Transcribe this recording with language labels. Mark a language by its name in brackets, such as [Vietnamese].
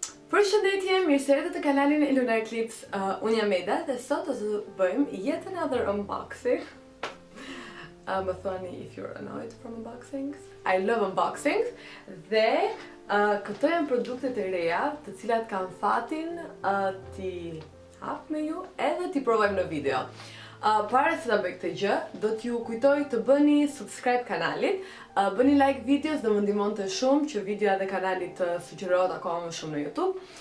[Albanian] Përshëndetje, mirë se erdhët te kanalin e LunarClips. Unë jam Meda dhe sot do të bëjmë [English] yet another unboxing. [Albanian] Më thoni [English] if you're annoyed from unboxings. I love unboxings. [Albanian] Dhe këto janë produktet e reja, të cilat kanë fatin ti hap me ju edhe ti provojmë në video. Para se ta bëj këtë gjë, do t'ju kujtoj të bëni subscribe kanalit, bëni like videos dhe më ndihmonte shumë që videoja dhe kanalit të sugjerohet akoma më shumë në YouTube.